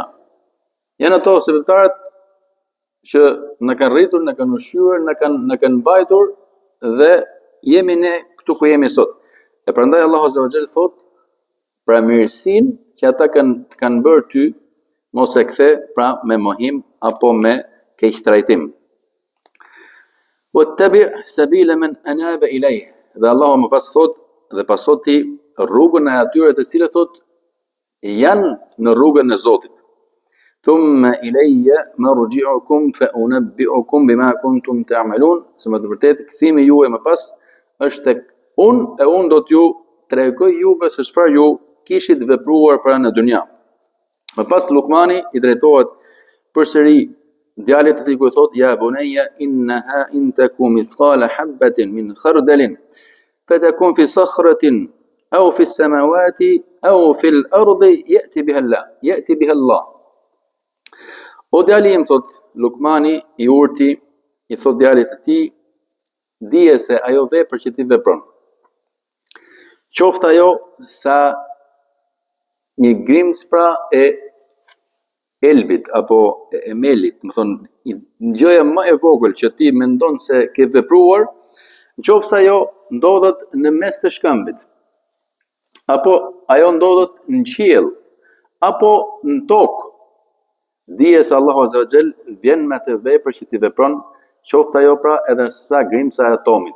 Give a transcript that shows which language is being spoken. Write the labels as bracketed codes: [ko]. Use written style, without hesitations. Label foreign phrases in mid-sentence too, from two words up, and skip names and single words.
[sq] Janë ato sebeptarët që në kanë rritur, në kanë ushqyer, në kanë mbajtur dhe jemi ne këtu ku jemi sot. E prandaj Allahu [ar] عز وجل [sq] thot pra mirësinë që ata kanë bërë ty, mos e kthe pra me mohim apo me keqtrajtim. [ar] واتبع سبيل من أناب إليه. [sq] Dhe Allahu më pas thot dhe pasot ti rrugën e atyre të cilët thot janë në rrugën e Zotit. [ar] ثم إلي مرجعكم فأنبئكم بما كنتم تعملون. [sq] Se më të vërtetë kthimi juaj më pas është tek unë, e unë do t'ju tregoj juve se çfarë ju kishit vepruar pra në dynja. Më pas Lukmani i drejtohet përsëri djalit të tij ku thot: [ar] "يا بني إنها إن تك مثقال حبة من خردل فتكن في صخرة أو في السماوات أو في الأرض يأت بها الله." [sq] O djali im, thot Lukmani i urti i thot djalit të tij, dije se ajo vepër që ti vepron, qoftë ajo sa një grimc pra e elbit apo e melit, më thonë, një gjëja më e vogël që ti mendon se ke vepruar, nëse ajo ndodhet në mes të shkëmbit, apo ajo ndodhet në qiell, apo në tokë, dije se Allahu [ar] عز وجل [sq] vjen me atë vepër që ti vepron, qoftë ajo pra edhe sa grimca e atomit.